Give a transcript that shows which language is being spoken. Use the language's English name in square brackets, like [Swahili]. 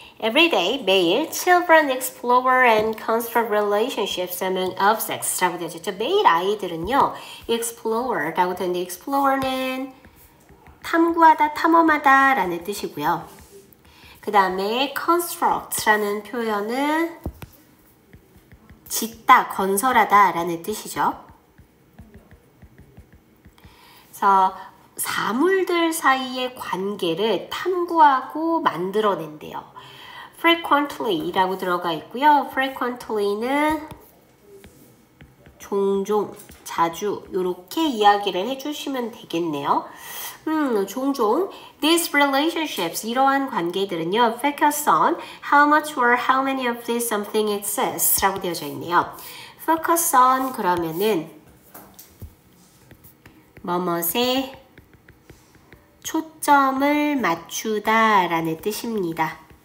[English] Every day, [Korean] 매일 [English] children explore and construct relationships among objects [Korean] 라고 되어 있죠. 매일 아이들은요, explore라고 되는데 explore는 탐구하다, 탐험하다 라는 뜻이고요. 그 다음에 construct라는 표현은 짓다, 건설하다 라는 뜻이죠. 그래서 사물들 사이의 관계를 탐구하고 만들어낸대요. frequently라고 들어가 있고요. frequently는 종종, 자주 이렇게 이야기를 해주시면 되겠네요. 종종 [English] these relationships, [Korean] 이러한 관계들은요, [English] focus on how much or how many of this something exists [Korean] 라고 되어져 있네요. focus on 그러면은 뭐뭇에 초점을 맞추다 라는 뜻입니다.